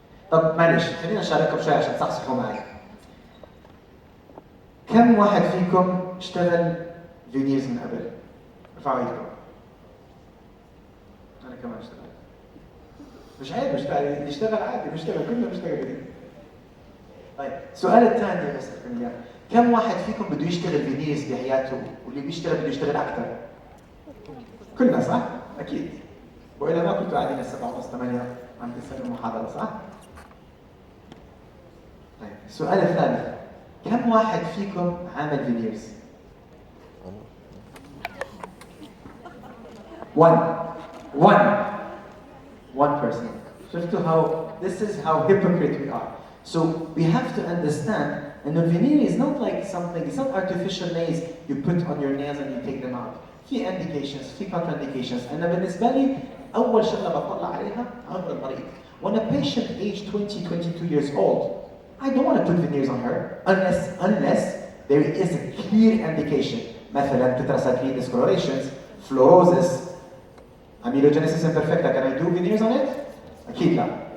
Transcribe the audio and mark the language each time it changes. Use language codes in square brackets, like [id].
[ar] طب معلش خلينا نشارككم شوي عشان تصحصحوا معي. كم واحد فيكم اشتغل veneers من قبل؟ ارفعوا ايدكم. أنا كمان اشتغل. مش عيب اللي يشتغل عادي، بيشتغل كلنا بيشتغل فينير. طيب السؤال الثاني بسألكم اياه، كم واحد فيكم بده يشتغل فينيرز بحياته واللي بيشتغل بده يشتغل اكثر؟ كلنا صح؟ اكيد. والا ما كنتوا قاعدين السبعة ونص 8 عم تسمعوا المحاضرة صح؟ طيب السؤال الثالث، كم واحد فيكم عامل فينيرز؟ [en] 1 person. [ar] شفتوا [en] how this is how hypocrite we are. So we have to understand, and the veneer is not like something, it's not artificial nails you put on your nails and you take them out. [ar] في indications, في contraindications. أنا بالنسبة لي أول شغلة بطلع عليها عمر المريض. [en] When a patient aged 20, 22 years old, I don't want to put veneers on her unless there is a clear indication. مثلا tetracycline discolorations, fluorosis, amelogenesis imperfecta, can I do veneers on it? [ar] أكيد لا.